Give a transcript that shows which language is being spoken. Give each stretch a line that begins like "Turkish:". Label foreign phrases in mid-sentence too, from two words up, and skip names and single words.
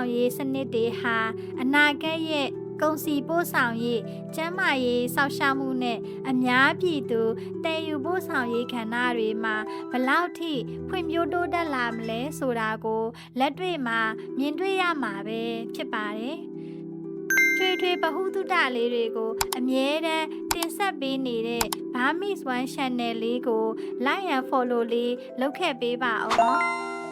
Burmese: ရေးစနစ်တွေဟာအနာဂတ်ရဲ့ကုန်စည်ပို့ဆောင်ရေးကျန်းမာရေးစောင့်ရှောက်မှုနဲ့အများပြည်သူတည်ယူပို့ဆောင်ရေးကဏ္ဍတွေမှာဘလောက်ထိဖွံ့ဖြိုးတိုးတက်လာမလဲဆိုတာကိုလက်တွေ့မှာမြင်တွေ့ရမှာပဲဖြစ်ပါတယ်။ထွေဗဟုသုတလေးတွေကိုအမြဲတမ်းတင်ဆက်ပေးနေတဲ့ Burmese One Channel လေးကို
English: like and follow
Burmese: လေးလုပ်ခဲ့ပေးပါအောင်နော်။